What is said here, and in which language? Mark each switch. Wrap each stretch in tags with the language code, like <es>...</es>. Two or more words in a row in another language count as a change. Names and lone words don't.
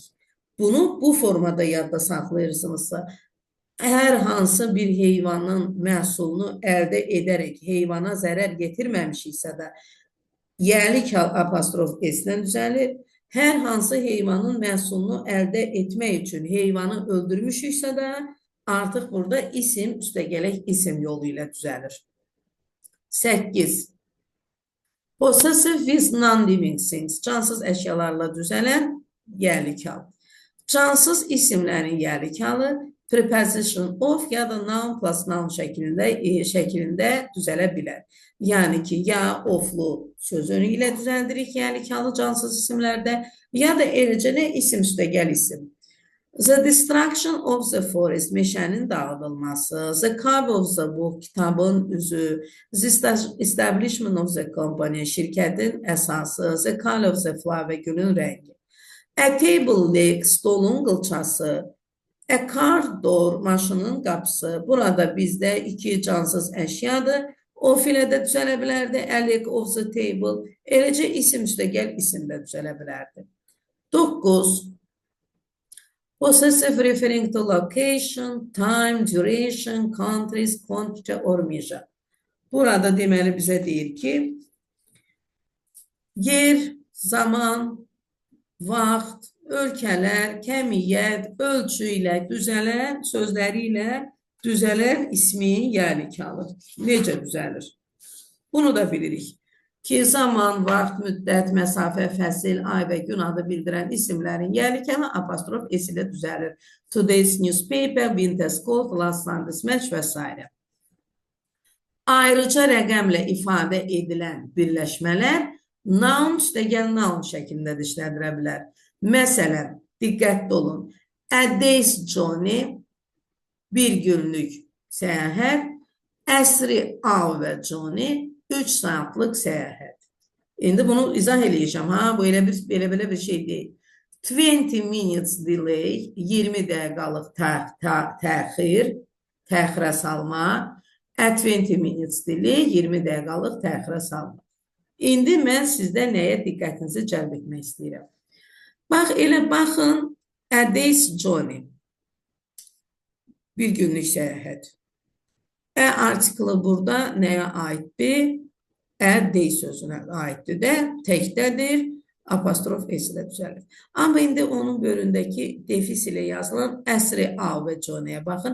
<az>Bunu bu formada yadda saxlayırsınızsa, hər hansı bir heyvanın məhsulunu əldə edərək heyvana zərər getirməmişiksə də, yəlik hal apostrof S-dən düzəlir. Hər hansı heyvanın məhsulunu əldə etmək üçün heyvanı öldürmüşüksə də, artıq burada isim üstəgələk isim yolu ilə düzəlir.</az> <en>8. Possessive with non-living things,</en> <az>cansız əşyalarla düzələn yəlik hal. Cansız isimlərin yəlik halı</az> <en>preposition of</en> <az>ya da</az> <en>noun plus noun</en> <az>şəklində düzələ bilər. Yəni ki, ya oflu sözünü ilə düzəldirik yəlik halı cansız isimlərdə, ya da eləcə isim üstəgəl isim.</az> <en>The destruction of the forest,</en> <az>meşənin dağıdılması.</az> <en>The cover of the book,</en> <az>kitabın üzü.</az> <en>The establishment of the company,</en> <az>şirkətin əsası.</az> <en>The color of the flower,</en> <az>gülün rəngi.</az> <en>A table leg,</en> <az>stolun qılçası.</az> <en>A car door,</en> <az>maşının qapısı. Burada bizdə iki cansız əşyadır. Of ilə də düzələ bilərdi.</az> <en>A leg of the table.</en> <az>Eləcə isim üstəgəl isim də düzələ bilərdi. 9.</az> <en>Possessive referring to location, time, duration, countries, quantity or measure.</en> <az>Burada deməli bizə deyir ki, yer, zaman, vaxt, ölkələr, kəmiyyət, ölçü ilə düzələn, sözləri ilə düzələn ismin yəlikalı. Necə düzəlir? Bunu da bilirik ki, zaman, vaxt, müddət, məsafə, fəsil, ay və gün adı bildirən isimlərin yəlikəli apostrof s ilə düzəlir.</az> <en>Today's newspaper, winter's coat, last Sunday's match və s.</en> <az>Ayrıca rəqəmlə ifadə edilən birləşmələr noun üstəgəl noun şəklində də işlədirə bilər. Məsələn, diqqətli olun.</az> <en>A day's journey,</en> <az>bir günlük səyahət, əsri</az> <en>hour journey,</en> <az>3 saatlıq səyahət. İndi bunu izah eləyəcəm. Bu belə bir şey deyil. 20</az> <en>minutes delay,</en> <az>20 dəqiqalıq təxir, təxirə salma. 20</az> <en>minutes delay,</en> <az>20 dəqiqalıq təxirə salma. İndi mən sizdə nəyə diqqətinizi cəlb etmək istəyirəm. Bax, elə baxın,</az> <en>a day's journey,</en> <az>bir günlük səyahət. Artiklı burada nəyə aiddir? Day sözünə aiddir də, təkdədir, apostrof s ilə düzəlir. Amma indi onun bölündəki defis ilə yazılan əsri A və Johnny'yə baxın.</az>